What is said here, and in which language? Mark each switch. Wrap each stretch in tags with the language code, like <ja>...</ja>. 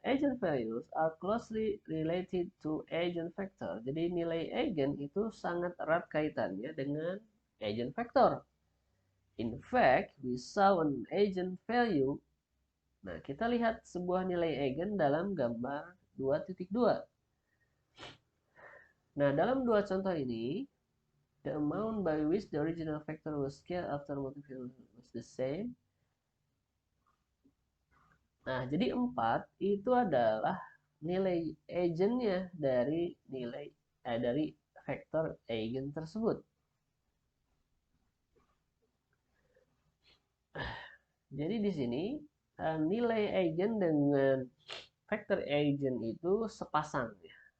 <en>Eigenvalues are closely related to eigenvector.</en> <id>Jadi nilai eigen itu sangat erat kaitannya dengan eigenvector.</id> <en>In fact, we saw an eigenvalue.</en> <id>Nah, kita lihat sebuah nilai eigen dalam gambar 2.2. Nah, dalam dua contoh ini,</id> <en>the amount by which the original vector was scaled after multiplication was the same.</en> <id>Nah, jadi 4 itu adalah nilai eigennya dari dari vektor eigen tersebut. Jadi di sini nilai eigen dengan vector eigen itu sepasang ya.</id>